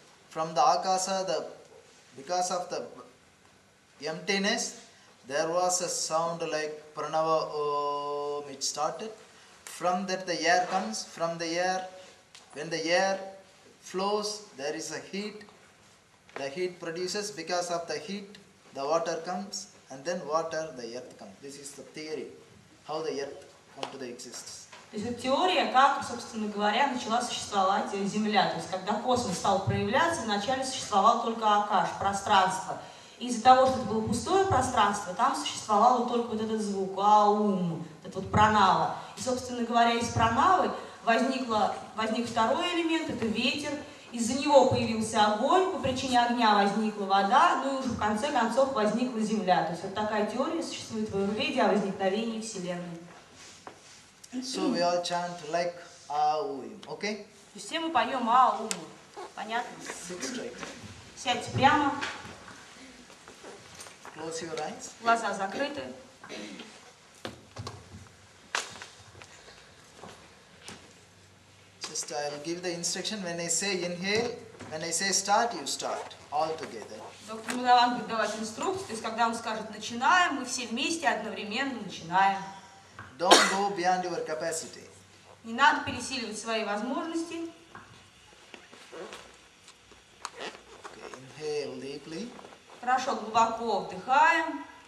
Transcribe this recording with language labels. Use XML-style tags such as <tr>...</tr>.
<en>From the Akasa, because of the emptiness, there was a sound like Pranava Om, it started. From that the air comes, from the air, when the air flows, there is a heat. The heat produces, because of the heat, the water comes, and then water, the earth comes. This is the theory, how the earth come to the existence.</en> <ru>То есть это теория, как, собственно говоря, начала существовать Земля. То есть когда космос стал проявляться, вначале существовало только акаш, пространство. Из-за того, что это было пустое пространство, там существовало только вот этот звук, аум, это вот пранава. И, собственно говоря, из пранавы возник второй элемент, это ветер. Из-за него появился огонь, по причине огня возникла вода, ну и уже в конце концов возникла Земля. То есть вот такая теория существует в аюрведе о возникновении Вселенной.</ru> <en>So we all chant like Aum, okay?</en> <ru>То есть все мы поем аум. Понятно?</ru> <en>Sit straight.</en> <ru>Сядьте прямо,</ru> <en>Close your eyes.</en> <ru>глаза закрыты.</ru> <en>Just I'll give the instruction. When I say inhale, when I say start, you start all together.</en> <ru>Доктор Мадаван будет давать инструкцию, то есть когда он скажет «начинаем», мы все вместе одновременно начинаем.</ru> <en>Don't go beyond your capacity.</en> <ru>Не надо пересиливать свои возможности.</ru> <en>Okay, inhale deeply.</en> <ru>Хорошо, глубоко вдыхаем.</ru>